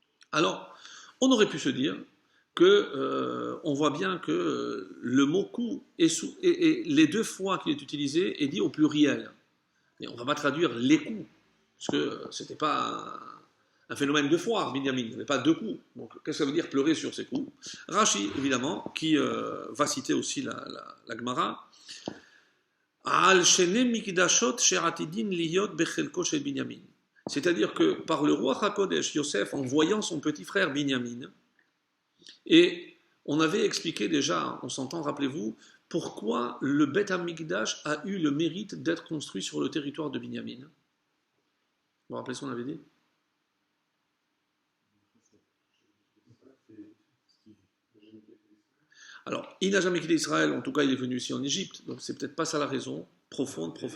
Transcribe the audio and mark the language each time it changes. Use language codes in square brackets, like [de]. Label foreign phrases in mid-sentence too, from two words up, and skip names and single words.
[fr] Alors, on aurait pu se dire que on voit bien que le mot coup et les deux fois qu'il est utilisé est dit au pluriel. Et on ne va pas traduire les coups, parce que ce n'était pas un phénomène de foire, Binyamin, il n'y avait pas deux coups. Donc qu'est-ce que ça veut dire pleurer sur ces coups? Rashi, évidemment, qui va citer aussi la Gemara. [he] על שני מקדשות שעתידין להיות בחלקו של בנימין. [fr] C'est-à-dire que par le roi HaKodesh, Yosef, en voyant son petit frère Binyamin, et on avait expliqué déjà, on s'entend, rappelez-vous, pourquoi le [he] בית המקדש [fr] a eu le mérite d'être construit sur le territoire de Binyamin. Vous vous rappelez ce qu'on avait dit? Alors, il n'a jamais quitté Israël, en tout cas il est venu ici en Égypte, donc c'est peut-être pas ça la raison, profonde.